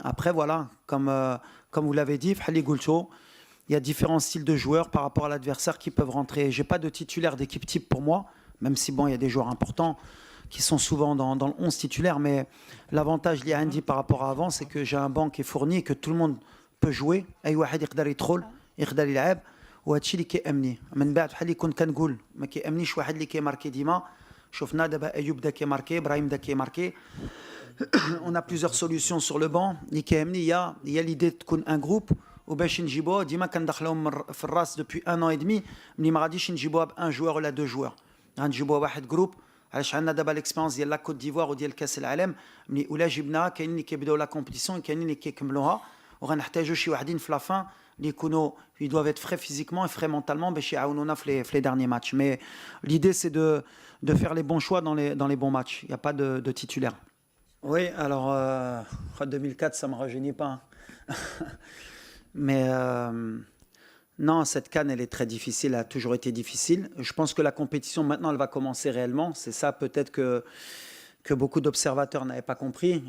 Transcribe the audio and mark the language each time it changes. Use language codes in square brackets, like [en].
[fr] Après, voilà, comme vous l'avez dit, Fhali Goulcho, il y a différents styles de joueurs par rapport à l'adversaire qui peuvent rentrer. Je n'ai pas de titulaire d'équipe type pour moi, même si bon, il y a des joueurs importants qui sont souvent dans le 11 titulaire. Mais l'avantage lié à Andy par rapport à avant, c'est que j'ai un banc qui est fourni et que tout le monde peut jouer. [ar] أي واحد يقدر يدخل يقدر يلعب وهذا الشيء اللي كيأمني من بعد بحال اللي كنت كنقول ما كيأمنيش واحد اللي كيماركي ديما شفنا دابا ايوب بدا كيماركي ابراهيم بدا كيماركي [fr] on a plusieurs solutions sur le banc [ar] اللي كيهمني هي l'idée تكون ان جروب وباش نجيبوه ديما كندخلوهم في الراس [fr] depuis un an et demi [ar] ملي ما غاديش نجيبوها بان جوار ولا دو جوار غنجيبوها واحد جروب علاش عندنا دابا ليكسبيرونس ديال لا كوت ديفوار وديال كاس العالم ملي ولا جبناها كاينين اللي كيبداو لا كومبيتيسيون كاينين اللي كيكملوها وغنحتاجوا شي واحدين في لافان اللي يكونوا [fr] ils doivent être frais physiquement et frais mentalement [ar] باش يعاونونا في [fr] les derniers matchs mais l'idée c'est de faire les bons choix dans les bons matchs il y a pas de titulaire. Oui, alors 2004 ça me rajeunit pas hein. Mais non, cette CAN elle est très difficile, elle a toujours été difficile. Je pense que la compétition maintenant elle va commencer réellement, c'est ça peut-être que beaucoup d'observateurs n'avaient pas compris.